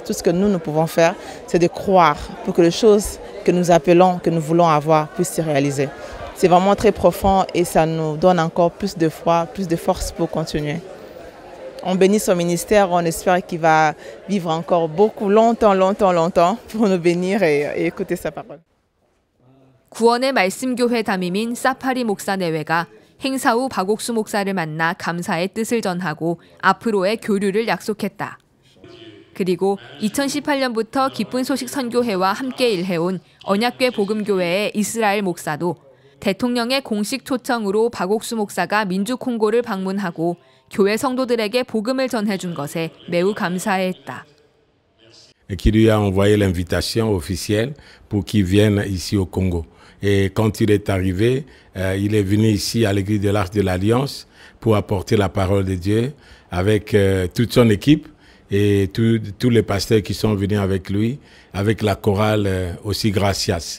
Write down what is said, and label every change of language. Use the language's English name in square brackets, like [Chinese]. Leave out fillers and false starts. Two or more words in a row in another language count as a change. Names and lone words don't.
[French] Tout ce que nous pouvons faire, c'est de croire pour que les choses que nous appelons, que nous voulons avoir, puissent se réaliser. C'est vraiment très profond et ça nous donne encore plus de foi, plus de force pour continuer. On bénit son ministère, on espère qu'il va vivre encore beaucoup, longtemps pour nous bénir et écouter sa parole. [Korean] 구원의 말씀교회 담임인 사파리 목사 내외가 행사 후 박옥수 목사를 만나 감사의 뜻을 전하고 앞으로의 교류를 약속했다. 그리고 2018년부터 기쁜 소식 선교회와 함께 일해온 언약궤 복음교회의 이스라엘 목사도 대통령의 공식 초청으로 박옥수 목사가 민주 콩고를 방문하고 교회 성도들에게 복음을 전해준 것에 매우 감사해했다. [French] Qui lui a envoyé l'invitation officielle pour qu'il vienne ici au Congo. Et quand il est arrivé, il est venu ici à l'église de l'Arche de l'Alliance pour apporter la parole de Dieu avec toute son équipe et tous les pasteurs qui sont venus avec lui, avec la chorale aussi Gracias.